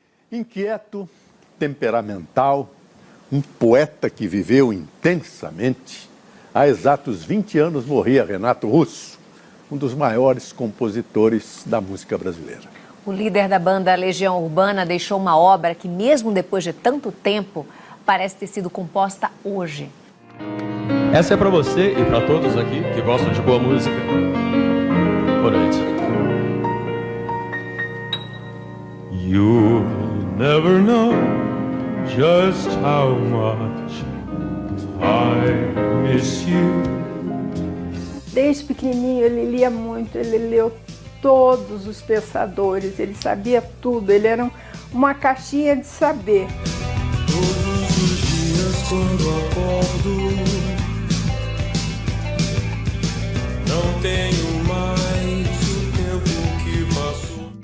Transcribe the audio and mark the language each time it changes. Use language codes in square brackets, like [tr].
[pt] Inquieto, temperamental, um poeta que viveu intensamente, há exatos 20 anos morria Renato Russo, um dos maiores compositores da música brasileira. O líder da banda Legião Urbana deixou uma obra que, mesmo depois de tanto tempo, parece ter sido composta hoje. Essa é pra você e pra todos aqui que gostam de boa música. Boa noite. [en] You'll never know just how much I miss you. [pt] Desde pequenininho ele lia muito, ele leu todos os pensadores, ele sabia tudo, ele era uma caixinha de saber. Todos os dias quando acordo, não tenho mais o tempo que passou.